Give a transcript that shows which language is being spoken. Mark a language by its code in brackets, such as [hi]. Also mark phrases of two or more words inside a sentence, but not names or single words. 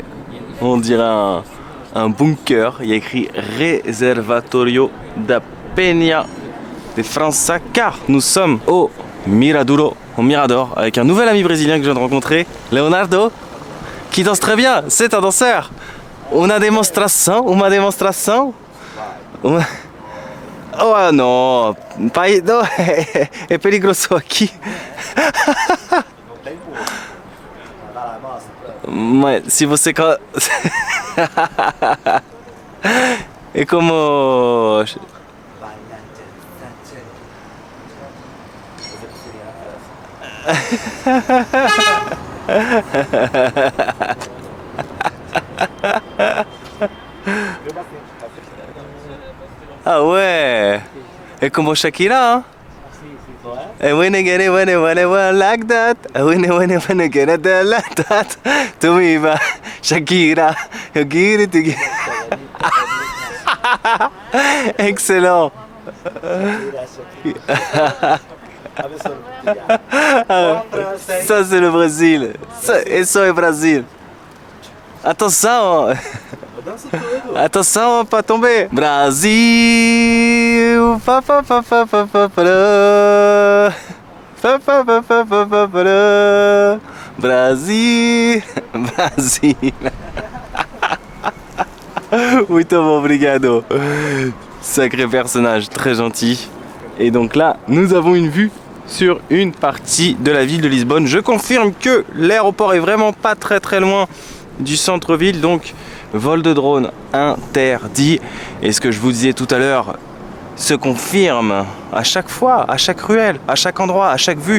[fr] On dirait un bunker. Il y a écrit Reservatorio da Penha de França, car nous sommes au Miradouro, au Mirador, avec un nouvel ami brésilien que je viens de rencontrer, Leonardo, qui danse très bien. C'est un danseur. [pt] Uma demonstração. Oh não, pai, não, é perigoso aqui. Mas se você é como ah ouais, é como Shakira, hein? [en] I wanna get it, wanna like that. I wanna get it like that. To me, Shakira, you get it together. [fr] Excellent. Ça c'est le Brésil. Et ça est Brésil. Attention. Attention, pas tomber. [pt] Brasil. Brasil. Brasil. Muito obrigado. [fr] Sacré personnage, très gentil. Et donc là, nous avons une vue sur une partie de la ville de Lisbonne. Je confirme que l'aéroport est vraiment pas très loin du centre-ville, donc vol de drone interdit. Et ce que je vous disais tout à l'heure se confirme à chaque fois, à chaque ruelle, à chaque endroit, à chaque vue.